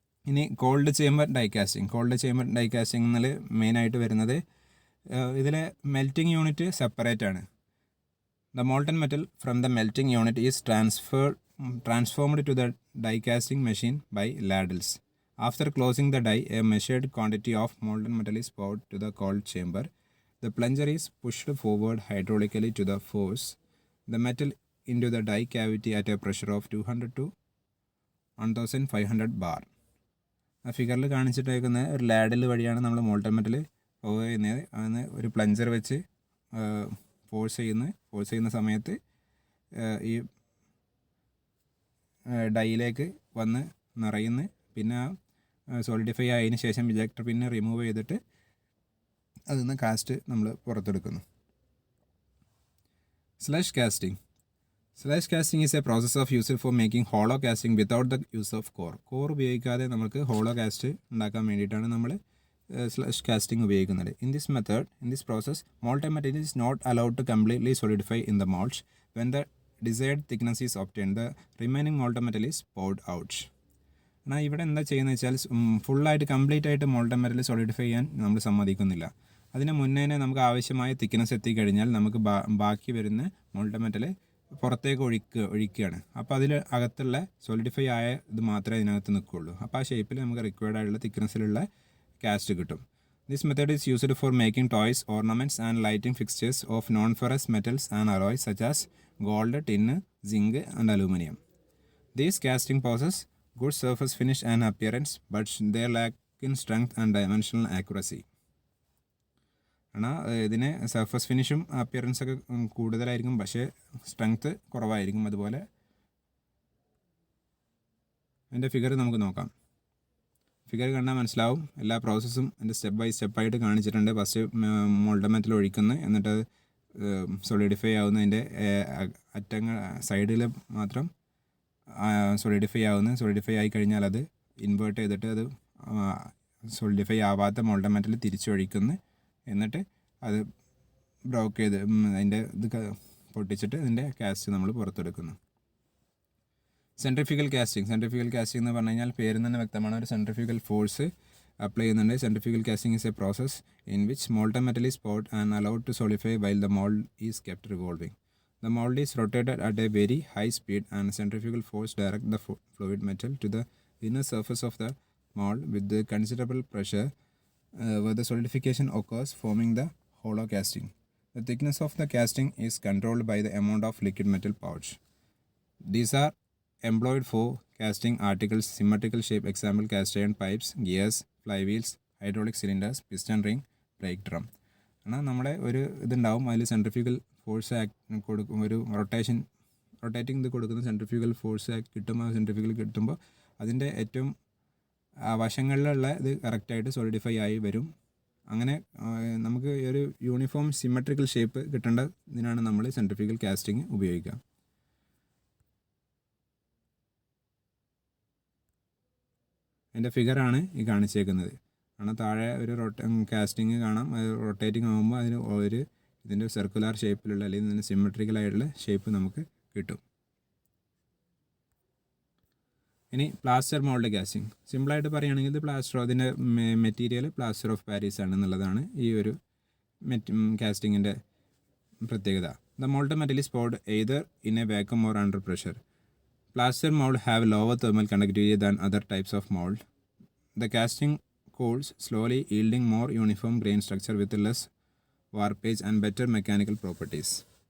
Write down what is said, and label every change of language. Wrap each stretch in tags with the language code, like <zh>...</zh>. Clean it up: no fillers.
<ml>ഇനി called chamber die casting. Called chamber dye കാസ്റ്റിംഗിൽ മെയിനായിട്ട് വരുന്നത് ഇതിലെ മെൽറ്റിംഗ് യൂണിറ്റ് സെപ്പറേറ്റ് ആണ്.</ml> <en>The molten metal from the melting unit is transformed to the die casting machine by ladles. After closing the die, a measured quantity of molten metal is poured to the cold chamber. The plunger is pushed forward hydraulically to the force the metal into the die cavity at a pressure of 200 to 1500 bar.</en> <ml>ആ ഫിഗറിൽ കാണിച്ചിട്ടേക്കുന്ന ഒരു ladle വഴിയാണ് നമ്മൾ molten metal പോവുക ചെയ്യുന്നത്. അതിന് ഒരു plunger വെച്ച് ഫോഴ്സ് ചെയ്യുന്ന സമയത്ത് ഈ ഡൈയിലേക്ക് വന്ന് നിറയുന്നു. പിന്നെ സോളിഡിഫൈ ആയതിനു ശേഷം ഇജക്ടർ പിന്നെ റിമൂവ് ചെയ്തിട്ട് അതിൽ നിന്ന് കാസ്റ്റ് നമ്മൾ പുറത്തെടുക്കുന്നു.</ml> <en>Slush casting. Slush casting is a process of used for making hollow casting without the use of core</en> <ml>ഉപയോഗിക്കാതെ നമുക്ക് ഹോളോ കാസ്റ്റ് ഉണ്ടാക്കാൻ വേണ്ടിയിട്ടാണ് നമ്മൾ സ്ലഷ് കാസ്റ്റിംഗ് ഉപയോഗിക്കുന്നത്.</ml> <en>In this process molten metal is not allowed to completely solidify in the mold. When the desired thickness is obtained, the remaining molten metal is poured out.</en> <ml>എന്നാൽ ഇവിടെ എന്താ ചെയ്യുന്നത് വെച്ചാൽ ഫുള്ളായിട്ട് കംപ്ലീറ്റ് ആയിട്ട് മോൾട്ടൻ മെറ്റൽ സോളിഡിഫൈ ചെയ്യാൻ നമ്മൾ സമ്മതിക്കുന്നില്ല. അതിന് മുന്നേ നമുക്ക് ആവശ്യമായ തിക്നെസ് എത്തിക്കഴിഞ്ഞാൽ നമുക്ക് ബാക്കി വരുന്ന മോൾട്ടൻ മെറ്റൽ പുറത്തേക്ക് ഒഴിക്കുകയാണ്. അപ്പോൾ അതിൽ അകത്തുള്ള സോളിഡിഫൈ ആയ ഇത് മാത്രമേ ഇതിനകത്ത് നിൽക്കുകയുള്ളൂ. അപ്പോൾ ആ ഷേപ്പിൽ നമുക്ക് റിക്വയർഡ് ആയിട്ടുള്ള തിക്നെസ്സിലുള്ള കാസ്റ്റ് കിട്ടും.</ml> <en>This method is used for making toys, ornaments and lighting fixtures of non-ferrous metals and alloys such as gold, tin, zinc and aluminum. These casting possess good surface finish and appearance, but they lack in strength and dimensional accuracy.</en> <ml>ഇതിന് surface ഫിനിഷും appearance ഒക്കെ കൂടുതലായിരിക്കും, പക്ഷേ strength കുറവായിരിക്കും. അതുപോലെ അതിൻ്റെ figure നമുക്ക് നോക്കാം. Figure കണ്ടാൽ മനസ്സിലാവും. എല്ലാ പ്രോസസ്സും എൻ്റെ സ്റ്റെപ്പ് ബൈ സ്റ്റെപ്പായിട്ട് കാണിച്ചിട്ടുണ്ട്. ഫസ്റ്റ് മോൾട്ടൻ മെറ്റൽ ഒഴിക്കുന്നു, എന്നിട്ട് സോളിഡിഫൈ ആവുന്നതിൻ്റെ അറ്റങ്ങൾ സൈഡിൽ മാത്രം സോളിഡിഫൈ ആയി കഴിഞ്ഞാൽ അത് ഇൻവേർട്ട് ചെയ്തിട്ട് അത് സോളിഡിഫൈ ആവാത്ത മോൾട്ടൻ മെറ്റൽ തിരിച്ചൊഴിക്കുന്നു. എന്നിട്ട് അത് ബ്രോക്ക് ചെയ്ത് അതിൻ്റെ ഇത് പൊട്ടിച്ചിട്ട് അതിൻ്റെ കാസ്റ്റ് നമ്മൾ പുറത്തെടുക്കുന്നു. സെൻട്രിഫ്യൂഗൽ കാസ്റ്റിംഗ് എന്ന് പറഞ്ഞു കഴിഞ്ഞാൽ പേരിൽ നിന്ന് വ്യക്തമാണ്, ഒരു സെൻട്രിഫ്യൂഗൽ ഫോഴ്സ് അപ്ലൈ ചെയ്യുന്നുണ്ട്.</ml> <en>Centrifugal casting is a process in which molten metal is poured and allowed to solidify while the mold is kept revolving. The mold is rotated at a very high speed and centrifugal force direct the fluid metal to the inner surface of the mold with the considerable pressure where the solidification occurs, forming the hollow casting. The thickness of the casting is controlled by the amount of liquid metal pouch. These are employed for casting articles symmetrical shape, example cast iron pipes, gears, flywheels, hydraulic cylinders, piston ring, brake drum.</en> <ml>എന്നാൽ നമ്മുടെ ഒരു ഇതുണ്ടാവും, അതിൽ centrifugal force കൊടുക്കും, ഒരു rotating ഇത് കൊടുക്കുന്ന centrifugal force കിട്ടുമ്പോൾ സെൻട്രിഫ്യൂഗൽ കിട്ടുമ്പോൾ അതിൻ്റെ ഏറ്റവും വശങ്ങളിലുള്ള ഇത് കറക്റ്റായിട്ട് സോളിഡിഫൈ ആയി വരും. അങ്ങനെ നമുക്ക് ഒരു യൂണിഫോം സിമെട്രിക്കൽ ഷേപ്പ് കിട്ടേണ്ട ഇതിനാണ് നമ്മൾ സെൻട്രിഫ്യൂഗൽ കാസ്റ്റിംഗ് ഉപയോഗിക്കുക. അതിൻ്റെ ഫിഗറാണ് ഈ കാണിച്ചേക്കുന്നത്. കാരണം താഴെ ഒരു കാസ്റ്റിങ് കാണാം, അത് റൊട്ടേറ്റിംഗ് ആകുമ്പോൾ അതിന് ഒരു ഇതിൻ്റെ സർക്കുലർ ഷേപ്പിലുള്ള അല്ലെങ്കിൽ ഇതിൻ്റെ സിമെട്രിക്കലായിട്ടുള്ള ഷേപ്പ് നമുക്ക് കിട്ടും. ഇനി പ്ലാസ്റ്റർ മോൾഡ് കാസ്റ്റിംഗ്. സിമ്പിളായിട്ട് പറയുകയാണെങ്കിൽ ഇത് അതിൻ്റെ മെറ്റീരിയൽ പ്ലാസ്റ്റർ ഓഫ് പാരീസ് ആണെന്നുള്ളതാണ് ഈ ഒരു കാസ്റ്റിങ്ങിൻ്റെ പ്രത്യേകത.</ml> <en>The mold metal is poured either in a vacuum or under pressure. Plaster mold have lower thermal conductivity than other types of mold. The casting cools slowly, yielding more uniform grain structure with less warpage and better mechanical properties.</en>